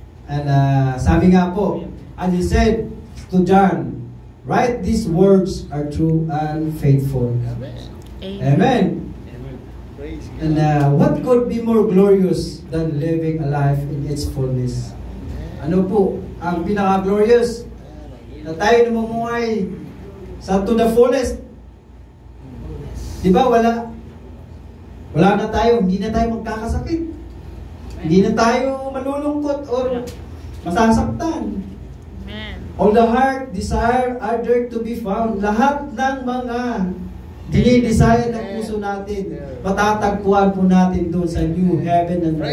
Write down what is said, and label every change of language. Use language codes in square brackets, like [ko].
[en] And [tl] sabi nga po, [en] and he said to John, write these words are true and faithful. Amen. Amen. Praise God. And what could be more glorious than living a life in its fullness? [tl] Ano po ang pinaka-glorious na tayo namumuhay sa [en] to the fullest? [tl] Di ba wala na tayo, hindi na tayo magkakasakit. Hindi na tayo malulungkot or masasaktan. [en] Amen. All the heart desire are there to be found. [tl] Lahat ng mga dinidesire ng puso natin, matatagpuan po natin doon sa [en] new heaven and earth.